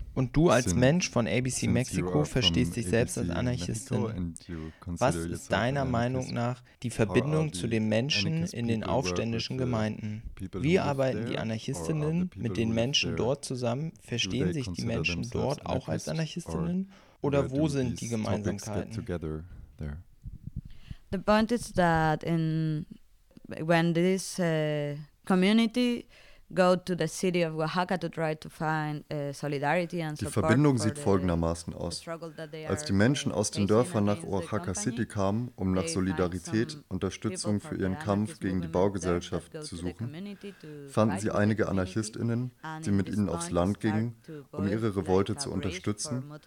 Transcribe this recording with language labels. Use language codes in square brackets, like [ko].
[de] und du als Mensch von ABC Mexico verstehst dich selbst als Anarchistin. Was ist deiner Meinung nach die Verbindung zu den Menschen in den aufständischen Gemeinden? Wie arbeiten die Anarchistinnen mit den Menschen dort zusammen? Verstehen sich die Menschen dort auch als Anarchistinnen? Oder wo sind die Gemeinsamkeiten? [en] The point is that in when this community go to the city of Oaxaca to try to find solidarity and support. [de] Die Verbindung sieht folgendermaßen aus. Als die Menschen aus den Dörfern nach Oaxaca City kamen, um nach Solidarität, Unterstützung für ihren Kampf gegen die Baugesellschaft zu suchen, fanden sie einige AnarchistInnen, die mit ihnen aufs Land gingen, um ihre Revolte zu unterstützen.